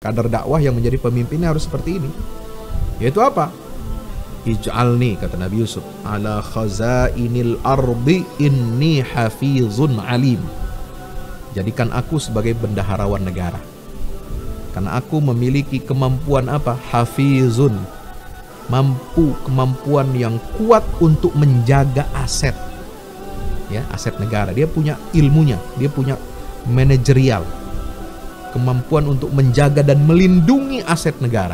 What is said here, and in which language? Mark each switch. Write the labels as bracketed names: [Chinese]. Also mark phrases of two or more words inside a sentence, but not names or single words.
[Indonesian] Kader dakwah yang menjadi pemimpinnya harus seperti ini. Yaitu apa? Ij'alni, kata Nabi Yusuf, [Arabic] على خزائن الأرض إني حفيظ عليم. [Indonesian] Jadikan aku sebagai bendaharawan negara. Karena aku memiliki kemampuan apa? Hafizun. Kemampuan yang kuat untuk menjaga aset. Ya, aset negara. Dia punya ilmunya, dia punya manajerial. Kemampuan untuk menjaga dan melindungi aset negara.